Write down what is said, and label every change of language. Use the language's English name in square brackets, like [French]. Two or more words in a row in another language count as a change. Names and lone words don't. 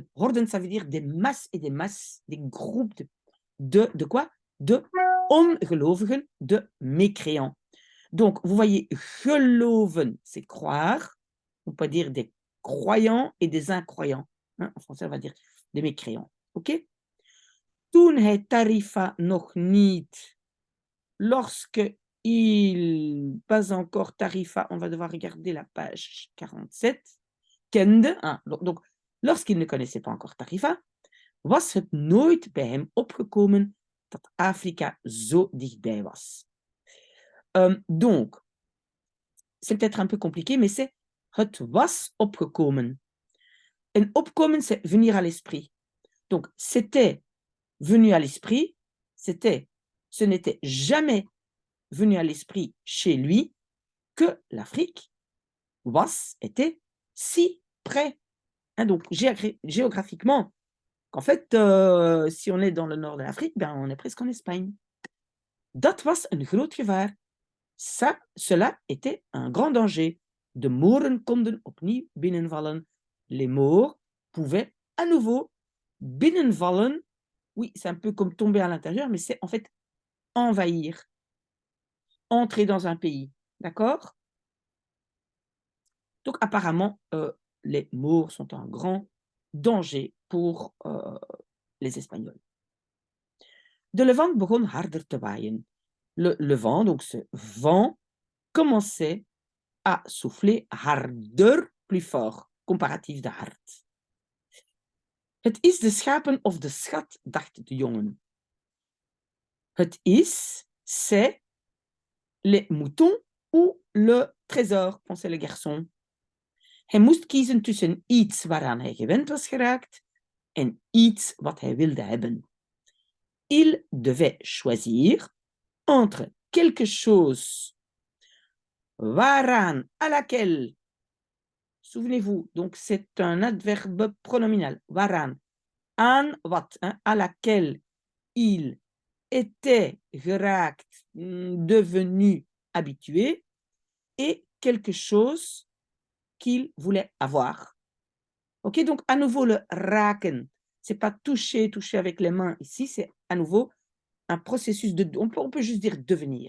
[French] Horden, ça veut dire des masses et des masses, des groupes de quoi? [Dutch] De ongelovigen, [French] de mécréants. Donc, vous voyez, geloven, c'est croire. On peut dire des croyants et des incroyants. Hein? En français, on va dire des mécréants. [Dutch] OK? Toen hij tarifa nog niet, [French] lorsque il, pas encore tarifa, on va devoir regarder la page 47, kende, hein, donc lorsqu'il ne connaissait pas encore tarifa, [Dutch] was het nooit bij hem opgekomen dat Afrika zo dichtbij was. [French] Donc, c'est peut-être un peu compliqué, mais c'est [Dutch] het was opgekomen. En opkomen, [French] c'est venir à l'esprit. Donc, c'était venu à l'esprit, ce n'était jamais venu à l'esprit chez lui que l'Afrique était si près. Hein, donc, géographiquement, qu'en fait, si on est dans le nord de l'Afrique, ben, on est presque en Espagne. [Dutch] Dat was een groot gevaar. [French] Cela était un grand danger. [Dutch] De Moren konden opnieuw binnenvallen. [French] Les Maures pouvaient à nouveau binnenvallen. Oui, c'est un peu comme tomber à l'intérieur, mais c'est en fait envahir. Entrer dans un pays. D'accord? Donc, apparemment, les Maures sont un grand danger pour les Espagnols. [Dutch] De levant begon harder te waaien. [French] Le vent, donc ce vent, commençait à souffler harder, plus fort, comparatif de hard. [Dutch] Het is de schapen of de schat, dacht de jongen. Het is, [French] c'est les moutons ou le trésor, pensait le garçon. [Dutch] Hij moest kiezen tussen iets waaraan hij gewend was geraakt en iets wat hij wilde hebben. [French] Il devait choisir entre quelque chose waaraan, à laquelle, souvenez-vous, donc c'est un adverbe pronominal, [Dutch] waaraan, aan wat, [French] hein, à laquelle il était geraakt, devenu habitué, et quelque chose qu'il voulait avoir. Ok, donc à nouveau le raken, c'est pas toucher avec les mains ici, c'est à nouveau un processus de, on peut juste dire devenir.